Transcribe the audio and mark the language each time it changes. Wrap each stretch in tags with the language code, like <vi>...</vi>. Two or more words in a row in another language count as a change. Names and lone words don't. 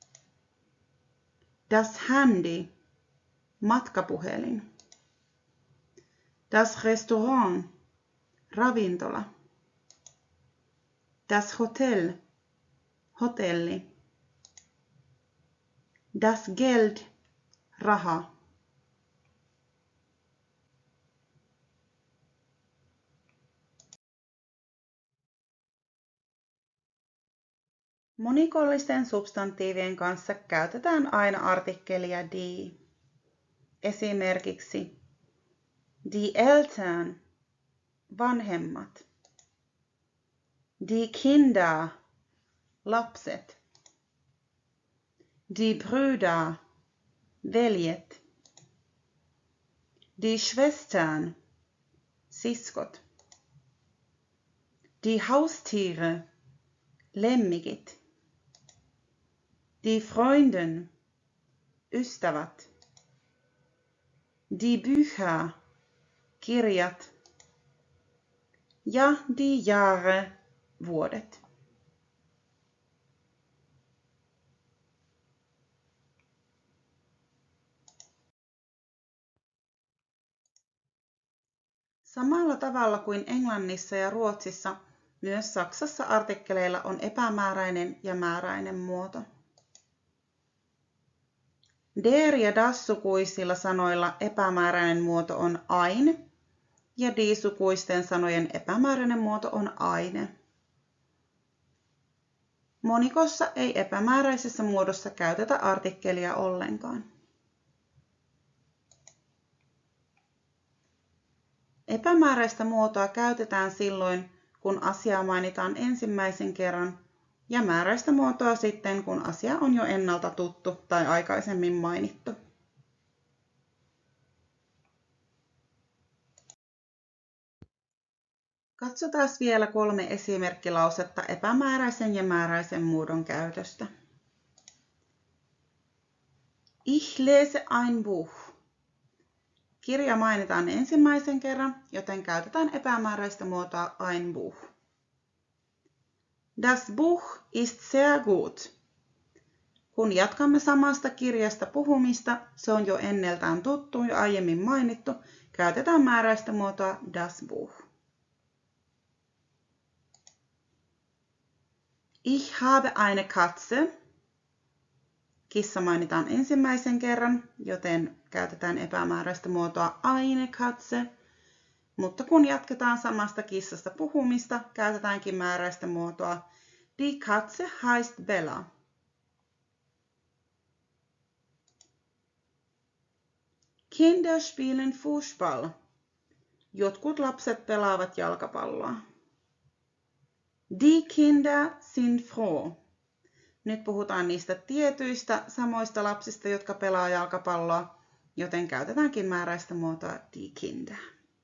<de>Das Handy, matkapuhelin. Das Restaurant, ravintola. Das Hotel, hotelli. Das Geld,</de> <fi>raha. Monikollisten substantiivien kanssa käytetään aina artikkelia die. Esimerkiksi</fi> <de>die Eltern,</de> <fi>vanhemmat.</fi> <de>Die Kinder, lapset. Die Brüder, veljet. Die Schwestern, siskot. Die Haustiere, lemmikit. Die Freunden, ystävät. Die Bücher, kirjat. Ja die Jahre,</de> <fi>vuodet. Samalla tavalla kuin Englannissa ja Ruotsissa, myös Saksassa artikkeleilla on epämääräinen ja määräinen muoto. Der ja das-sukuisilla sanoilla epämääräinen muoto on ein ja die-sukuisten sanojen epämääräinen muoto on eine. Monikossa ei epämääräisessä muodossa käytetä artikkelia ollenkaan. Epämääräistä muotoa käytetään silloin, kun asiaa mainitaan ensimmäisen kerran, ja määräistä muotoa sitten, kun asia on jo ennalta tuttu tai aikaisemmin mainittu. Katsotaan vielä 3 esimerkkilausetta epämääräisen ja määräisen muodon käytöstä.</fi> <de>Ich lese ein Buch.</de> <fi>Kirja mainitaan ensimmäisen kerran, joten käytetään epämääräistä muotoa</fi> <de>ein Buch. Das Buch ist sehr gut.</de> <fi>Kun jatkamme samasta kirjasta puhumista, se on jo enneltään tuttu ja aiemmin mainittu, käytetään määräistä muotoa</fi> <de>das Buch. Ich habe eine Katze.</de> <fi>Kissa mainitaan ensimmäisen kerran, joten käytetään epämääräistä muotoa</fi> <de>eine Katze.</de> <fi>Mutta kun jatketaan samasta kissasta puhumista, käytetäänkin määräistä muotoa</fi> <de>die Katze heißt Bella. Kinder spielen Fußball.</de> <fi>Jotkut lapset pelaavat jalkapalloa.</fi> <de>Die Kinder sind froh.</de> <fi>Nyt puhutaan niistä tietyistä samoista lapsista, jotka pelaa jalkapalloa, joten käytetäänkin määräistä muotoa</fi> <de>die Kinder.</de>